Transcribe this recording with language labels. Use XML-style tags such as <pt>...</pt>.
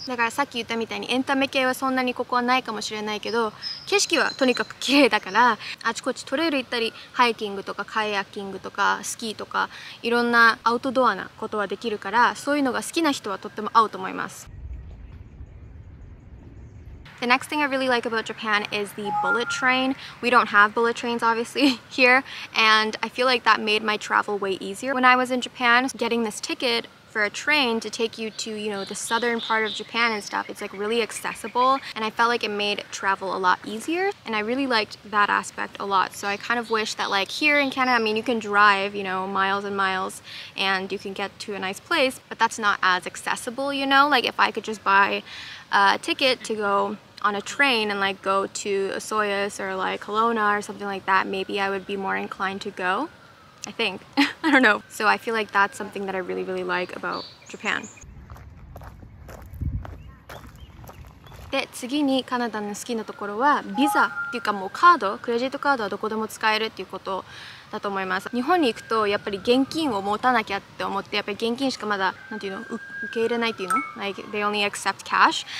<ja>だからさっき言ったみたいにエンタメ系はそんなにここはないかもしれないけど、景色はとにかく綺麗だから、あちこちトレイル行ったり、ハイキングとかカヤッキングとかスキーとかいろんなアウトドアなことはできるから、そういうのが好きな人はとっても合うと思います。</ja> <en>The next thing I really like about Japan is the bullet train. We don't have bullet trains obviously here, and I feel like that made my travel way easier. When I was in Japan, getting this ticket for a train to take you to, you know, the southern part of Japan and stuff, it's like really accessible, and I felt like it made travel a lot easier, and I really liked that aspect a lot. So I kind of wish that like here in Canada, I mean, you can drive, you know, miles and miles and you can get to a nice place, but that's not as accessible, you know? Like if I could just buy a ticket to go on a train and like go to Osoyoos or like Kelowna or something like that, maybe I would be more inclined to go, I think. I don't know. So I feel like that's something that I really, really like about Japan.</en> <ja>で、次にカナダの好きなところはビザっていうか、もうカード、クレジットカードはどこでも使えるっていうことだと思います。日本に行くとやっぱり現金を持たなきゃって思って、やっぱり現金しかまだなんていうの、受け入れないっていうの、</ja> <en>like they only accept cash。</en>